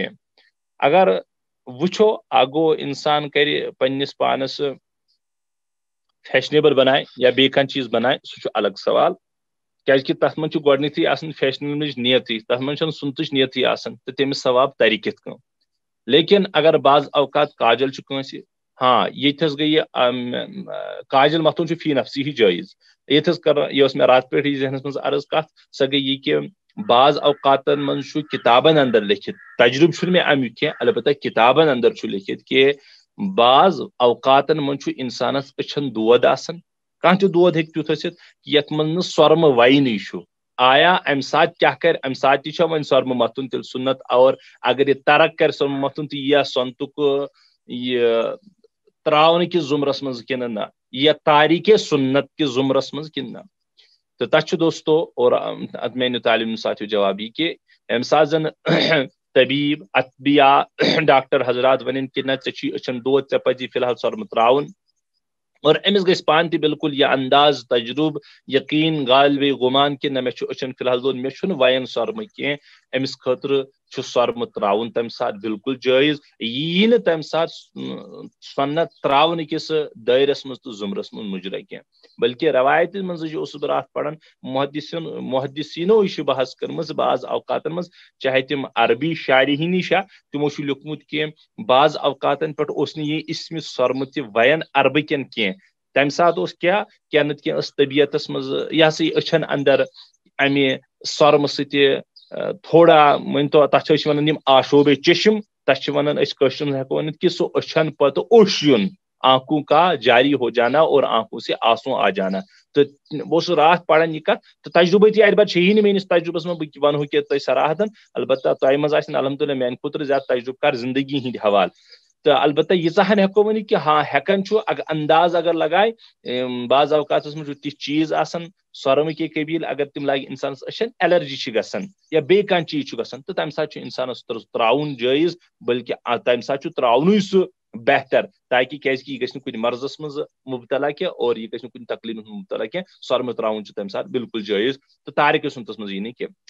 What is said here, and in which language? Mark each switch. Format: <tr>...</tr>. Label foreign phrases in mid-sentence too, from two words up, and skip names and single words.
<ks>اگر وچھو اگو انسان کر پنس پانس فیشنیبل بنائے یا بی کانٛہہ چیز بنائے، سہ الگ سوال، کیازِ کہ تس من گۄڈنیتھٕے آسان فیشنیبلٕچ نیتٕے، تس من چھنہٕ سنتٕچ نیتٕے آسان، تو تمس ثواب ترِ کِتھ کٔنۍ۔ لیکن اگر بعض اوقات کاجل چھ کٲنٛسہِ، ہاں یتھس گئی کاجل متھُن چھ فی نفسی ہی جٲیز۔ یتھس یہ مے رات پہ ذہنس مز عرض کت، سۄ گئی یہ کہ بعض اوقاتن من چھ کتابن اندر لکھت، تجربہ چھ مے امیُک کینٛہہ، البتہ کتابن اندر چھ لکھت کہ بعض اوقاتن من چھ انسانس أچھن دود آسان، کانٛہہ تہ دود ہیٚکہِ تیُتھ ٲسِتھ کہ یتھ منٛز نہٕ سۄرمہٕ وینی چھُ۔ آیا امہ سات کیا کر، امہ سات تہ چھا وۄنۍ سۄرمہٕ متھُن تیٚلہِ سنت، اور اگر یہ ترک کر سۄرمہٕ متھُن تہ یہ سنتُک یہ تراون کس زمرس مز کن نہ، یہ تاریک سنت کس زمرس مز کن نہ۔ تو تچ دوستو اور میانیو تعلیم ساتھیو جواب یہ کہ ام سات زن طبیب، اطبیاء، ڈاکٹر حضرات ونن کہ نہ ژےٚ چھی أچھن دود، ژےٚ پزی فی الحال سۄرمہٕ تراون، اور امس گژھِ پان تہ بالکل یہ انداز، تجربہ، یقین، غالب گمان کہ نہ مے چھ أچھن فی الحال دود، مے چھُنہٕ وین سۄرمہٕ کینٛہہ، امس خٲطرٕ چھ سۄرمہٕ تراون تمہ سات بالکل جٲیز، یی نہٕ تمہ سات سنت تراون کس دائرس مز تو زمرس مز مجرا کینٛہہ۔ بلکہ روایت مز اوسُس بہٕ راتھ پران، محدثینو یہ بحث کرمٕژ بعض اوقاتن مز، چاہے تم عربی شاعری ہی نشا، تمو چھ لیوکھمُت کہ بعض اوقاتن پہ اوس نہٕ یہ اسمِ سۄرمہٕ تہ وین عربکین کینٛہہ، تمہ سات اوس کیا نتہٕ کینٛہہ ٲس طبیعتس مز یہ سا یہ أچھن اندر امہ سۄرمہٕ سۭتۍ تھوڑا مٲنتو تتھ ٲسۍ ونان یم آشوب چشم، تس چھ ونان أسۍ کٲشر ہیٚکو ؤنِتھ کہ سُہ أچھن پتہٕ اوٚش یُن،</ks> <ur>آنکھوں کا جاری ہو جانا اور آنکھوں سے آنسو آ جانا۔</ur> <ks>تو بہٕ اوسُس راتھ پران یہ کتھ، تو تجربہ تہ اتھ چھِ نہٕ میٲنِس تجربس منٛز بہٕ ونہو کہِ تۄہہِ صراحتن، البتہ تۄہہِ منٛز آسن الحمدللہ میانہِ خٲطرٕ زیادٕ تجربہٕ کار زندگی ہٕنٛدۍ حوالہٕ۔ تو البتہ ییٖژاہن ہیٚکو ؤنِتھ کہ ہاں ہیٚکان چھُ انداز اگر لگائے، بعض اوقات منٛز چھُ تِتھۍ چیٖز آسان سۄرمہٕ کے قبیل اگر تم لاگہِ انسانس أچھن، ایلرجی چھ گژھان یا بیٚیہِ کانٛہہ چیٖز چھُ گژھان، تو تمہِ ساتہٕ چھُ انسانس تراوُن جٲیز، بلکہ تمہِ ساتہٕ چھُ تراونُے سُہ بہتر، تاکہ کیازِ کہ یہ گژھِ نہٕ کُنہِ مرضس منٛز مبتلا کینٛہہ اور یہ گژھِ نہٕ کُنہِ تکلیٖفس منٛز مبتلا کینٛہہ، سۄرمہٕ تراوُن چھُ تمہِ ساتہٕ بالکل جٲیز، تو تارک سنتس منٛز یی نہٕ کینٛہہ۔</ks>